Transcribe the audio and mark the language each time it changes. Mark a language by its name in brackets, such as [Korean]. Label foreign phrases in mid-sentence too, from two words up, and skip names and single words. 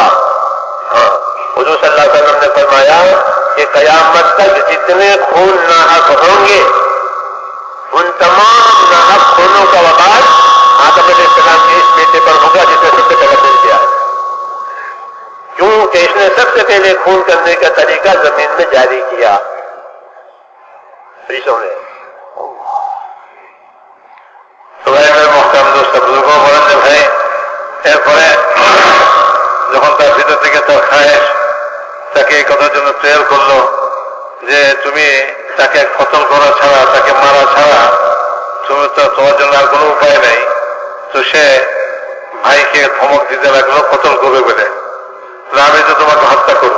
[Urdu] ہاں, حضور صلی اللہ علیہ وسلم نے فرمایا کہ قیامت تک جتنے خون ناحق ہوں گے ان تمام ناحق خونوں کا وبال آدم علیہ السلام کے اس بیٹے پر ہوگا جس نے سب سے پہلے دل کیا ہے, کیونکہ اس نے سب سے پہلے خون کرنے کا طریقہ زمین میں جاری کیا. محترم دوست بزرگوں مرتب ہے [Bangla] এরপরে যখন তার ভিতর থেকে তার খায়েশ তাকে এই কথার জন্য প্রেয়ার করলো যে তুমি তাকে কতল করা ছাড়া, তাকে মারা ছাড়া তুমি তো তোমার জন্য আর কোনো উপায় নাই, তো সে ভাইকে ধমক দিতে লাগলো কতল করবে বলে, আমি তো তোমাকে হত্যা করবো।